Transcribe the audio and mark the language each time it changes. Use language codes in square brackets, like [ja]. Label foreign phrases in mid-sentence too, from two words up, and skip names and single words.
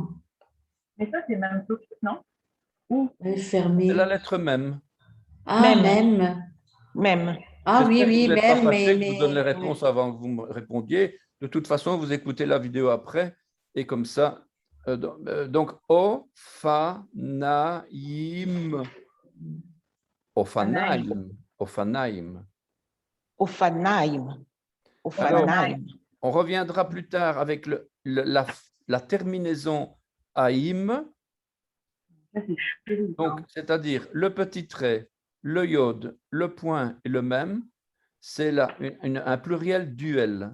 [fr] Mais ça, c'est même tout, non? Ou. Elle est C'est fermée. la lettre même. Ah, Même. même. Même. Ah oui, J'espère que oui, vous n'êtes pas même, fâché que je vous donne les ouais. réponses avant que vous me répondiez. De toute façon, vous écoutez la vidéo après. Et comme ça, donc, o, fa, na, im. Ophanaim. Ophanaim. Ophanaim. Alors, Ophanaim. on reviendra plus tard avec la terminaison aïm, Ça, c'est chelou. donc c'est-à-dire le petit trait, le yod, le point et le même, c'est un pluriel duel.